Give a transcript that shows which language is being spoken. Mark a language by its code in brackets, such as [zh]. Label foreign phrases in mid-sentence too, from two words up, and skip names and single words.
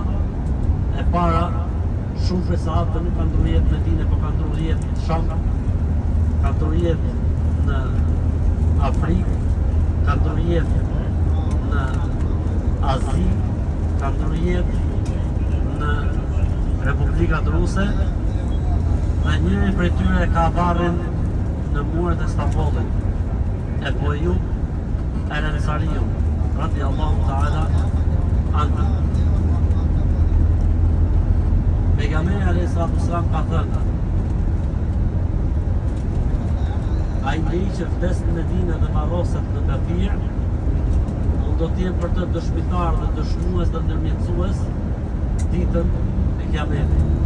[sq] E para, shumë prej sahabëve nuk kanë ndruar jetë në Medinë, por kanë ndruar jetë në Sham, kanë ndruar jetë në Afrikë, kanë ndruar jetë në Azi, kanë ndruar jetë në Republikat Ruse, dhe njëri prej tyre ka varrin në muret e Stambollit, Ebu Ejub el-Ansariu, [ar] رضي الله تعالى عنه. [sq] Pejgamberi [ar] عليه السلام [sq] ka thënë, ai ai njeri që vdes në Medinë dhe varroset në Baqi', unë do t'jem për të dëshmitar dhe dëshmues dhe ndërmjetësues ditën e Kiametit.